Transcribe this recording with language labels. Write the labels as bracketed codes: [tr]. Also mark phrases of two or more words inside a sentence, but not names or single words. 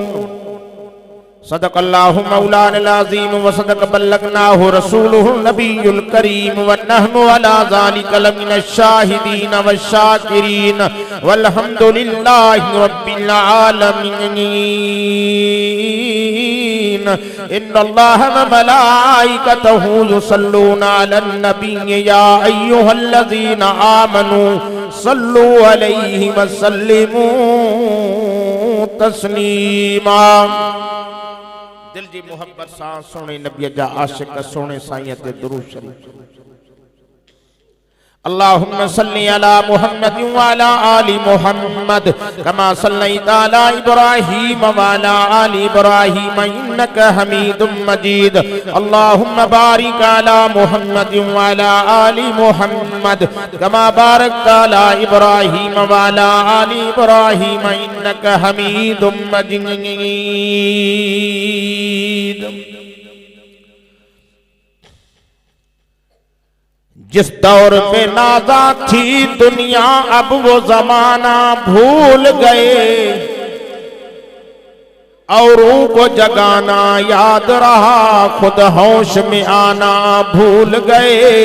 [ar] صدق الله مولانا العظيم و صدق بلغنا رسوله النبي الكريم و نحن على ذلك لمن الشاهدين و الشاكرين والحمد لله رب العالمين. إن الله و ملائكته يصلون على النبي يا أيها الذين آمنوا صلوا عليه و سلموا تسليما. [sd] दिल जी मोहब्बत सां सोने नबी जा आशिक सोने साईं ते दुरूद शरीफ। [ar] اللهم صل على محمد و على آل محمد كما صليت على إبراهيم و على آل إبراهيم إنك حميد مجيد. اللهم بارك على محمد و على آل محمد كما باركت على إبراهيم و على آل إبراهيم إنك حميد مجيد. [ur] جس دور پہ نازاں تھی دنیا اب وہ زمانہ بھول گئے، اوروں کو جگانا یاد رہا خود ہوش میں آنا بھول گئے.